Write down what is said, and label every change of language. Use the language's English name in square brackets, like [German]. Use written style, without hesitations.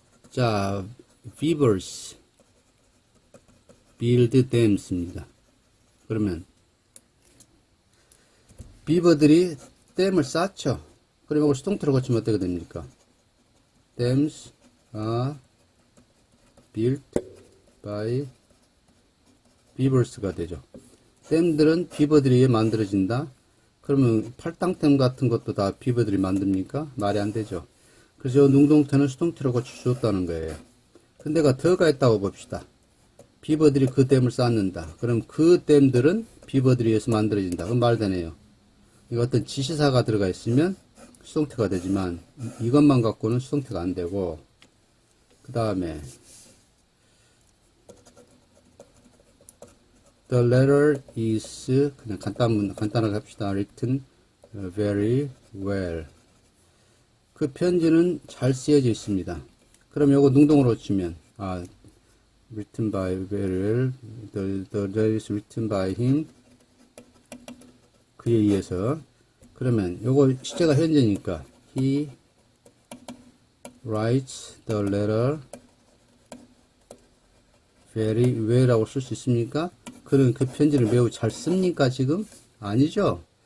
[English] 자, beavers build dams [Korean] 입니다. 그러면 비버들이 댐을 쌓죠. 그러면 이걸 수동태로 고치면 어떻게 됩니까? [English] Dams are built by beavers [Korean] 가 되죠. 댐들은 비버들이 만들어진다. 그러면 팔당댐 같은 것도 다 비버들이 만듭니까? 말이 안 되죠. 그래서 능동태는 수동태로 고쳐주었다는 거예요. 근데 더가 있다고 봅시다. 비버들이 그 댐을 쌓는다. 그럼 그 댐들은 비버들에 의해서 만들어진다. 그럼 말 되네요. 이거 어떤 지시사가 들어가 있으면 수동태가 되지만 이것만 갖고는 수동태가 안 되고 그 다음에 [English] The letter is [Korean] 그냥 간단하게 합시다. [English] Written very well. [Korean] 그 편지는 잘 쓰여져 있습니다. 그럼 요거 능동으로 치면 [English] written by very well. The letter is written by him. [Korean] 그에 의해서. 그러면 요거 시제가 현재니까 [English] he writes the letter very well [Korean] 라고 쓸 수 있습니까? 그는 그 편지를 매우 잘 씁니까 지금? 아니죠.